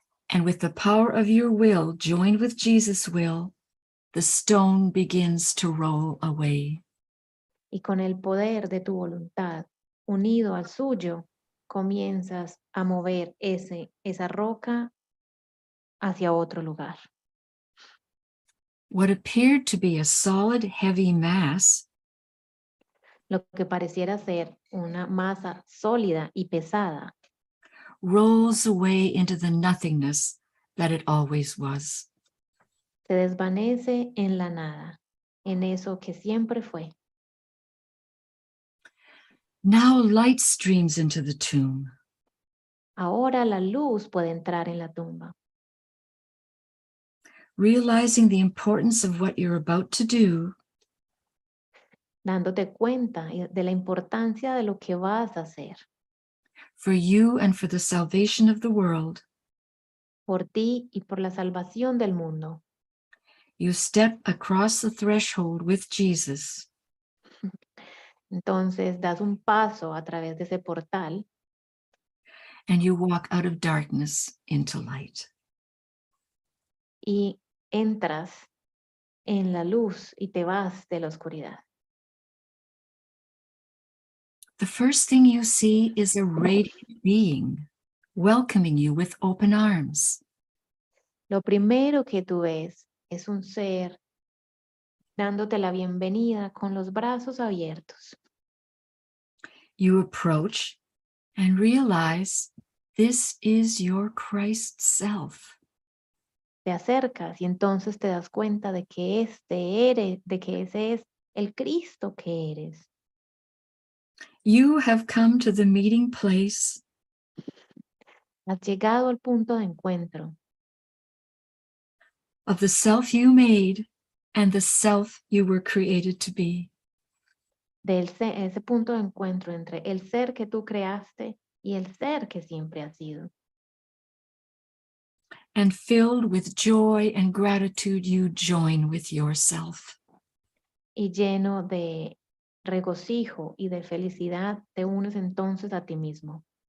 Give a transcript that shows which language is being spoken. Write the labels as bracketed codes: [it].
[en] And with the power of your will, joined with Jesus' will, the stone begins to roll away. [es] Y con el poder de tu voluntad, unido al suyo, comienzas a mover esa roca hacia otro lugar. [en] What appeared to be a solid, heavy mass, [es] lo que pareciera ser una masa sólida y pesada, [en] rolls away into the nothingness that it always was. [es] se desvanece en la nada, en eso que siempre fue. [en] Now light streams into the tomb. [es] Ahora la luz puede entrar en la tumba. [en] Realizing the importance of what you're about to do, [es] dándote cuenta de la importancia de lo que vas a hacer. [en] For you and for the salvation of the world, [es] por ti y por la salvación del mundo. [en] You step across the threshold with Jesus. [es] Entonces das un paso a través de ese portal. [en] And you walk out of darkness into light. [es] Y entras en la luz y te vas de la oscuridad. [en] The first thing you see is a radiant being welcoming you with open arms. [es] Lo primero que tú ves es un ser dándote la bienvenida con los brazos abiertos. [en] You approach and realize this is your Christ self. [es] Te acercas y entonces te das cuenta de que ese es el Cristo que eres. [en] You have come to the meeting place. [es] Has llegado al punto de encuentro. [en] Of the self you made and the self you were created to be. [es] Ese punto de encuentro entre el ser que tú creaste y el ser que siempre has sido. [en] And filled with joy and gratitude, you join with yourself. [es] Y lleno de regocijo y de felicidad, te unes entonces a ti mismo.